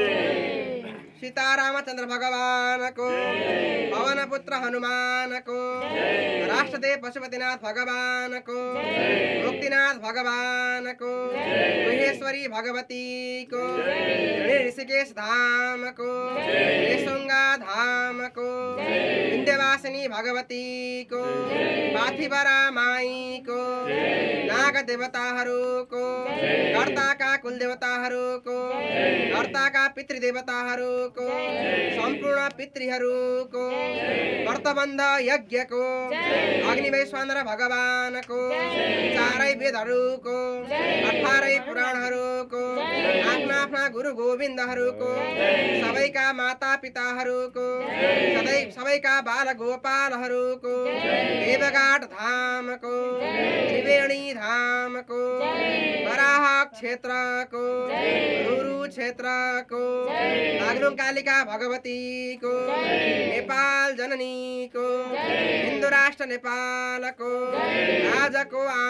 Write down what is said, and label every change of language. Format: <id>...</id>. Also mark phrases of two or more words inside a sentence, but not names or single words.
<ne>सीतारामचंद्र भगवान को, पवन पुत्र हनुमान को, राष्ट्रदेव पशुपतिनाथ भगवान को, मुक्तिनाथ भगवान को, महेश्वरी भगवती को, ऋषिकेश धाम को, ऋषुंगा धाम को, विंध्यवासिनी भगवती को, पाथिबरा माई को, नाग देवताहरू को, कर्ता का कुल देवताहरू को, कर्ता का पितृदेवताहरू को, संपूर्ण पितृहरू को, व्रतबन्ध यज्ञ को, अग्निवैश्वानर भगवान को, चारै वेदहरू को, 18 पुराणहरू को, आफ्ना आफ्ना गुरु गोविन्दहरू को, सबैका माता पिताहरू को, सबैका बाल गोपालहरू को, देवघाट धाम को, त्रिवेणी धाम धामको बराह क्षेत्रको रुरु क्षेत्रको बागलुङ कालिका भगवतीको नेपाल जननीको हिन्दू राष्ट्र नेपालको आजको</ne>